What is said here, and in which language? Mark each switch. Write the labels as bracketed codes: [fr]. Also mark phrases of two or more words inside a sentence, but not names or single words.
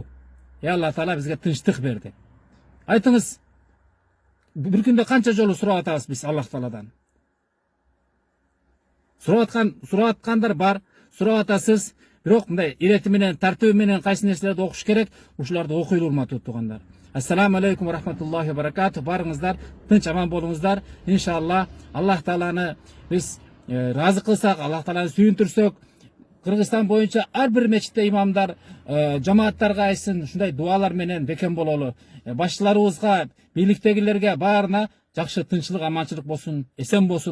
[ky] Аллах Таала бизге тынчтык берди. Айтыңыз, бир күндө канча жолу сурап атабыз биз Аллах Тааладан? Сурап аткандар бар, сурап атасыз. Бирок мындай ирети менен, тартиби менен кайсы нерселерди окуш керек, ушуларды окуйлу, урматтуу туугандар. [ar] السلام عليكم ورحمة الله وبركاته. [ky] Барыңыздар, тынч аман болуңуздар. Иншалла Аллах Тааланы биз разы кылсак, Аллах Тааланы сүйүндүрсөк, Кыргызстан боюнча ар бир мечитте имамдар, жамааттарга айтсын, ушундай дуалар менен бекем бололу. Башчыларыбызга, бийликтегилерге баарына жакшы тынччылык, аманчылык болсун, эсен болсун.